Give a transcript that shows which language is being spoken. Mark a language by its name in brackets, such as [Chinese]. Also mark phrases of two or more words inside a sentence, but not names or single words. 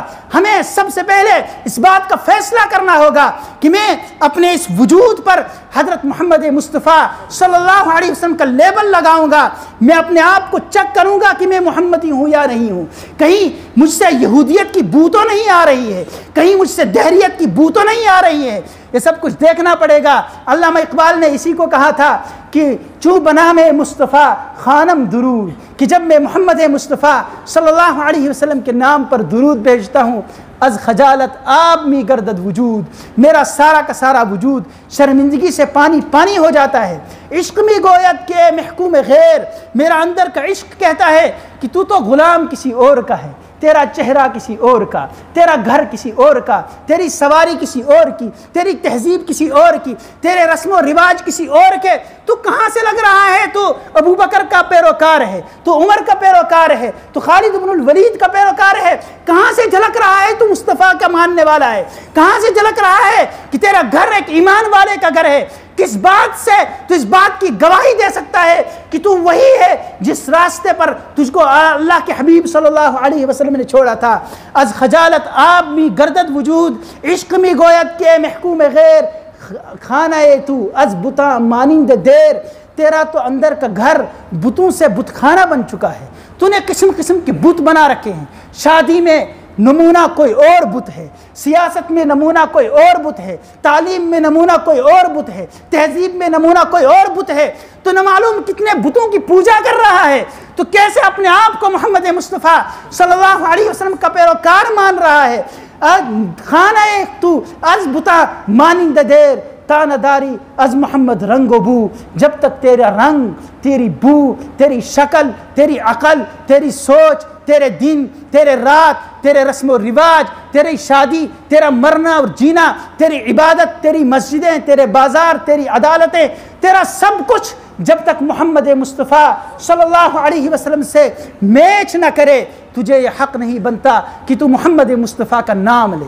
[Urdu] ہمیں سب سے پہلے اس بات کا فیصلہ کرنا ہوگا کہ میں اپنے اس وجود پر حضرت محمد مصطفیٰ [Arabic] صلی اللہ علیہ وسلم [Urdu] کا لیبل لگاؤں گا، میں اپنے آپ کو چیک کروں گا کہ میں محمدی ہوں یا نہیں ہوں، کہیں مجھ سے یہودیت کی بو تو نہیں آ رہی ہے، کہیں مجھ سے دہریت کی بو تو نہیں آ رہی ہے، یہ سب کچھ دیکھنا پڑے گا۔ علامہ اقبال نے اسی کو کہا تھا کہ [Persian] چوں بنا میں مصطفیٰ خانم درود، [Urdu] کہ جب میں محمد مصطفیٰ [Arabic] صلی اللہ علیہ وسلم [Urdu] کے نام پر درود بھیجتا ہوں، [Persian] از خجالت آب می گردد وجود، [Urdu] میرا سارا کا سارا وجود شرمندگی سے پانی پانی ہو جاتا ہے۔ [Persian] عشق می گوید کے محکوم غیر، [Urdu] میرا اندر کا عشق کہتا ہے کہ تو غلام کسی اور کا ہے، تیرا چہرہ کسی اور کا، تیرا گھر کسی اور کا، تیری سواری کسی اور کی، تیری تہذیب کسی اور کی، تیرے رسم و رواج کسی اور کے، تو کہاں سے لگ رہا ہے تو ابو بکر کا پیروکار ہے، تو عمر کا پیروکار ہے، تو خالد بن الولید کا پیروکار ہے، کہاں سے جھلک رہا ہے تو مصطفیٰ کا ماننے والا ہے، کہاں سے جھلک رہا ہے کہ تیرا گھر ایک ایمان والے کا گھر ہے، کس بات سے تو اس بات کی گواہی دے سکتا ہے کہ تو وہی ہے جس راستے پر تجھ کو اللہ کے حبیب [Arabic] صلی اللہ علیہ وسلم [Urdu] نے چھوڑا تھا۔ [Persian] از خجالت آب می گردد وجود، عشق می گوید کے محکوم غیر، خانہ تو از بتا مانند دیر، [Urdu] تیرا تو اندر کا گھر بتوں سے بت خانہ بن چکا ہے، تو نے قسم قسم کے بت بنا رکھے ہیں، شادی میں نمونہ کوئی اور بت ہے، سیاست میں نمونہ کوئی اور بت ہے، تعلیم میں نمونہ کوئی اور بت ہے، تہذیب میں نمونہ کوئی اور بت ہے، تو نہ معلوم کتنے بتوں کی پوجا کر رہا ہے، تو کیسے اپنے آپ کو محمد مصطفیٰ [Arabic] صلی اللہ علیہ وسلم [Urdu] کا پیروکار مان رہا ہے۔ [Persian] خانہ تو از بتا مانند دیر، تانہ داری از محمد رنگ و بو، [Urdu] جب تک تیرا رنگ، تیری بو، تیری شکل، تیری عقل، تیری سوچ، تیرے دن، تیرے رات، تیرے رسم و رواج، تیری شادی، تیرا مرنا اور جینا، تیری عبادت، تیری مسجدیں، تیرے بازار، تیری عدالتیں، تیرا سب کچھ جب تک محمد مصطفیٰ [Arabic] صلی اللہ علیہ وسلم [Urdu] سے میچ نہ کرے، تجھے یہ حق نہیں بنتا کہ تو محمد مصطفیٰ کا نام لے۔